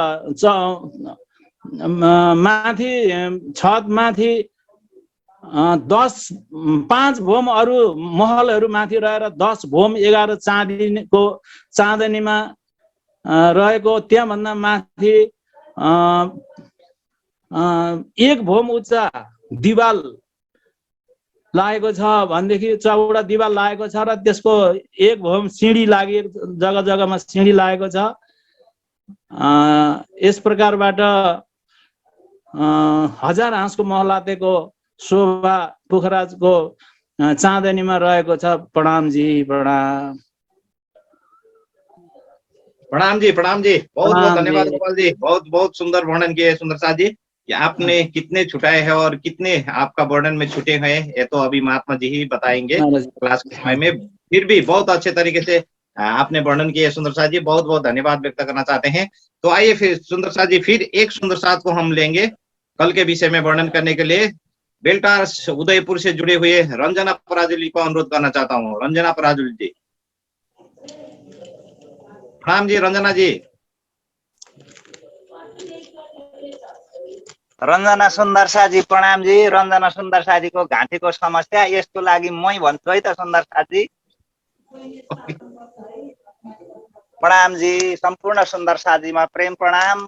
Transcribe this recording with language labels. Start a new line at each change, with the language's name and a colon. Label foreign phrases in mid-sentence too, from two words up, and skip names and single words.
Nepali: माथि छत माथि 5 भोम अरू महलहरू माथि रहेर 10 भोम 11 चाँदनीमा रहेको, त्यहाँभन्दा माथि 1 भोम उच्चा दिवाल लागेको छ भनेदेखि चौडा दिवाल लागेको छ र त्यसको 1 भोम सिँढी लागेको, जग्गा जग्गामा सिँढी लागेको छ। यस प्रकारबाट 1000 हाँसको महलातेको शोभा पोखराजको चाँदनीमा रहेको छ।
Hindi: प्रणाम जी, प्रणाम। प्रणाम जी, प्रणाम जी, बहुत बहुत प्रणाम धन्यवाद जी। गोपाल जी, बहुत बहुत सुंदर वर्णन किए सुंदर साथ जी। कि आपने कितने छुटाए हैं और कितने आपका वर्णन में छुटे हैं ये तो अभी महात्मा जी ही बताएंगे क्लास के समय में। फिर भी बहुत अच्छे तरीके से आपने वर्णन किए सुंदर साथ जी, बहुत बहुत धन्यवाद व्यक्त करना चाहते हैं। तो आइए फिर सुंदर साथ जी, फिर एक सुंदर साथ को हम लेंगे कल के विषय में वर्णन करने के लिए। बेल्टार उदयपुर से जुड़े हुए रंजना पराजुली को अनुरोध करना चाहता हूँ। रंजना पराजुली जी, प्रणाम जी रंजना जी।
Nepali: रञ्जना सुन्दर साजी प्रणाम जी। रञ्जना सुन्दर साजीको घाँटीको समस्या, यसको लागि मै भन्छु है त सुन्दर साजी। प्रणाम जी, सम्पूर्ण सुन्दर साजीमा प्रेम प्रणाम।